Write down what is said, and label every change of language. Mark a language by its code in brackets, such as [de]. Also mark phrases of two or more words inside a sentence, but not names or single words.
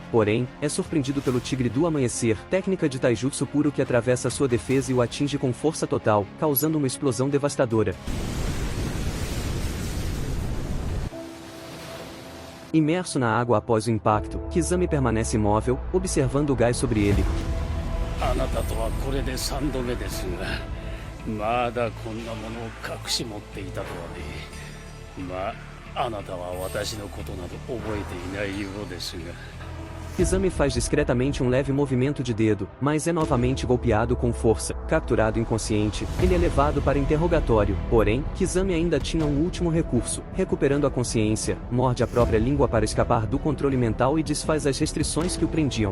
[pt] Porém, é surpreendido pelo Tigre do Amanhecer, técnica de taijutsu puro que atravessa sua defesa e o atinge com força total, causando uma explosão devastadora. Imerso na água após o impacto, Kizami permanece imóvel, observando o Gai sobre ele. [ja] あなたとはこれで3度目ですが、まだこんなものを隠し持っていたとはね。まあ、あなたは私のことなど覚えていないようですが。 [pt] Kizami faz discretamente um leve movimento de dedo, mas é novamente golpeado com força. Capturado inconsciente, ele é levado para interrogatório. Porém, Kizami ainda tinha um último recurso. Recuperando a consciência, morde a própria língua para escapar do controle mental e desfaz as restrições que o prendiam.